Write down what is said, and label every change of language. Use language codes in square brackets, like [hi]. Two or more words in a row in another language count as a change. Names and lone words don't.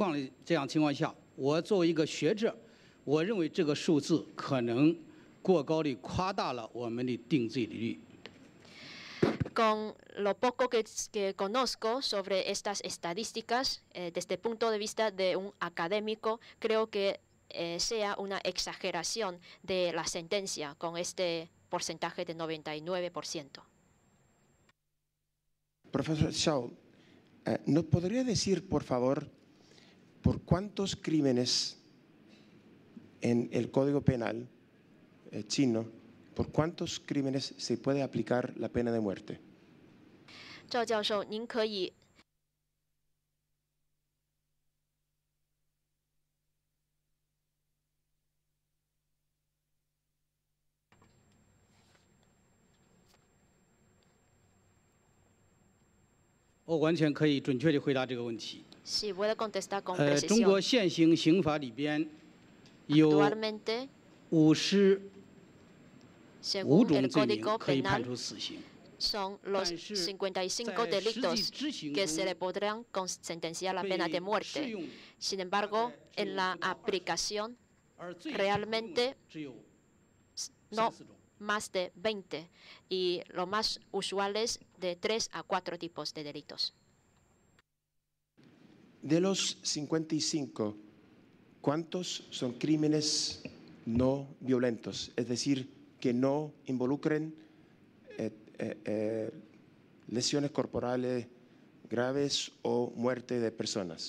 [zh] 况的这样情况下，我作为一个学者，我认为这个数字可能过高地夸大了我们的定罪率。 [es] Con lo poco que conozco sobre estas estadísticas, desde el punto de vista de un académico, creo que sea una exageración de la sentencia con este porcentaje de 99%. Profesor Xiao, ¿nos podría decir, por favor, por cuántos crímenes en el Código Penal chino, por cuántos crímenes se puede aplicar la pena de muerte? [zh] 赵教授，您可以我完全可以准确地回答这个问题。 [es] Sí, puede contestar con [zh] 中国 [es] precisión. [zh] 现行刑法里边有 [es] Actualmente, [zh] 55 [es] según [zh] 种 [es] el [zh] 罪名 [es] Código [zh] 可以判 [es] Penal, [zh] 处死刑。 [es] son los 55 [zh] 在实际 [es] delitos [zh] 执行 [es] que se le [zh] 中 [es] podrán sentenciar la pena de [zh] 被适 [es] muerte. [zh] 用 [es] Sin embargo, en la aplicación, [zh] 而最 [es] realmente [zh] 只有 [es] no [zh] 34种。 [es] más de 20 y lo más usual es de 3 a 4 tipos de delitos. De los 55, ¿cuántos son crímenes no violentos? Es decir, que no involucren lesiones corporales graves o muerte de personas.